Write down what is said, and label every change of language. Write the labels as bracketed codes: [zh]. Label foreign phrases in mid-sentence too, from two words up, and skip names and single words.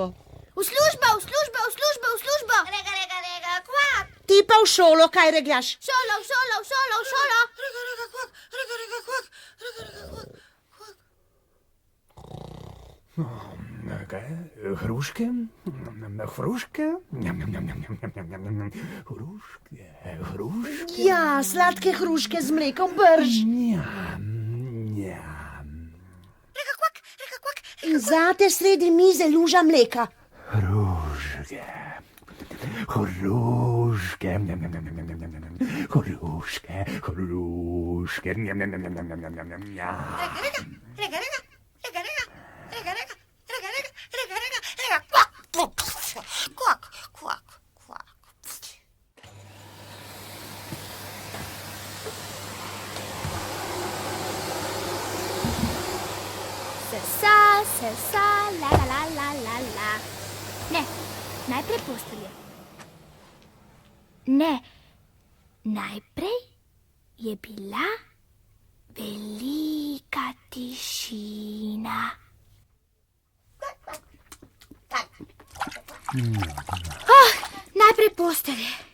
[sl] V službo, v službo, v službo, v službo! Rega, rega, rega, kvak. Ti pa v šolo, kaj regljaš? V šolo, v šolo, v šolo, v šolo! Rega, rega, kvak. Rega, rega, kvak. Rega, rega, kvak. Kvak. Kaj? Hruške? Hruške? Hruške, hruške. Ja, sladke hruške z mlekom, brž. Njam, njam. Rega, kvak. Rega, kvak. In zate sredi mize luža mleka. Hruške. Hruške. Hruške, hruške. Njam, njam, njam, njam, njam, njam, njam, njam. Rega, rega. Rega, rega. Rega, rega. Rega, rega. Rega, rega. Rega, rega. Rega, kvak. Kvak, kvak, kvak. Sesa, la la la la la la. Ne, najprej postelje. Ne, najprej je bila velika tišina. Najprej postelje.